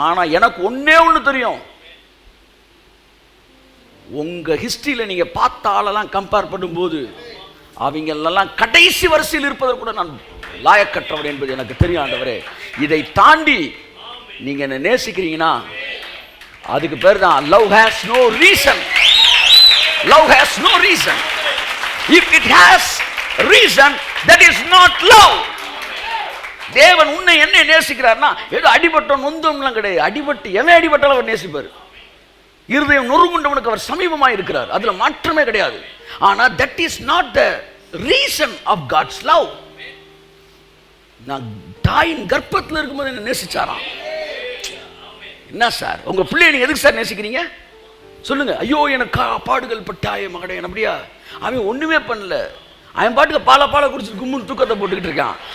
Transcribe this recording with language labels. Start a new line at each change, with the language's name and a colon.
Tamil: ஆனால் எனக்கு ஒன்றே ஒன்று தெரியும், உங்கள் ஹிஸ்ட்ரியில் நீங்கள் பார்த்த ஆளெல்லாம் கம்பேர் பண்ணும்போது அவங்களெல்லாம் கடைசி வரிசையில் இருப்பதை கூட நான் லாயக்கற்றவர் என்பது எனக்கு தெரியும் ஆண்டவரே. இதை தாண்டி நீங்க என்ன நேசிக்கிறீங்கன்னா அதுக்கு பேர் தான்
English: love has no reason. Love has no reason. If it has reason, that is not love.
Tamil: தேவன் உன்னை என்ன நேசிக்கிறார்னா ஏதோ அடிபட்டோம் நொந்தோம்லாம் கிடையாது. அடிபட்டு எவன் அடிபட்டாலும் அவர் நேசிப்பார். இருதயம் நொறுங்குண்டவனுக்கு அவர் சமீபமாக இருக்கிறார், அதுல மாற்றமே கிடையாது. ஆனா
English: that is not the reason of God's love.
Tamil: நான் தாயின் கர்ப்பத்தில் இருக்கும்போது என்ன நேசிச்சாராம். என்ன சார் உங்க பிள்ளைய நீங்க எதுக்கு சார் நேசிக்கிறீங்க சொல்லுங்க? ஐயோ எனக்கு பாடுகள் பட்டாய மகடே அப்படியா? அவன் ஒண்ணுமே பண்ணல, அவன் பாட்டுக்கு பாலை குடிச்சிட்டு கும்முன்னு தூக்கத்தை போட்டுக்கிட்டு இருக்கான்.